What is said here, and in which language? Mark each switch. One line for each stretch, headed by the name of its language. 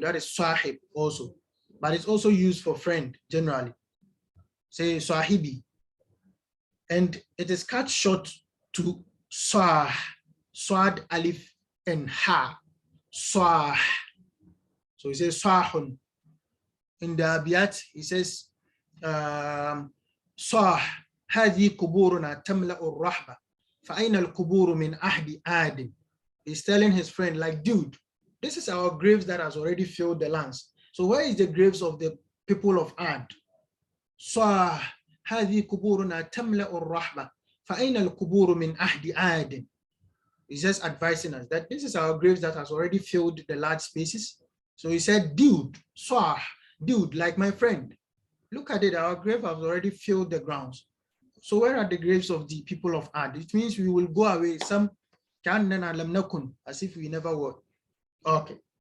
English: That is sahib also, but it's also used for friend generally. Say sahibi, and it is cut short to sah, swad alif and ha, sah. So he says sahun. In the abiyat, he says,
Arabic: صاح هذه قبورنا تملأ الرحبة فأين القبور من أحد آدم.
English: He's telling his friend, like, dude, this is our graves that has already filled the lands. So where is the graves of the people of Ad?
Arabic: صاح هذه قبورنا تملأ الرحبة فأين القبور من أحد آدم.
English: He's just advising us that this is our graves that has already filled the large spaces. So he said, dude,
Arabic: صاح,
English: dude, like my friend, look at it, our grave has already filled the grounds. So where are the graves of the people of Ad? It means we will go away, some as if we never were. Okay.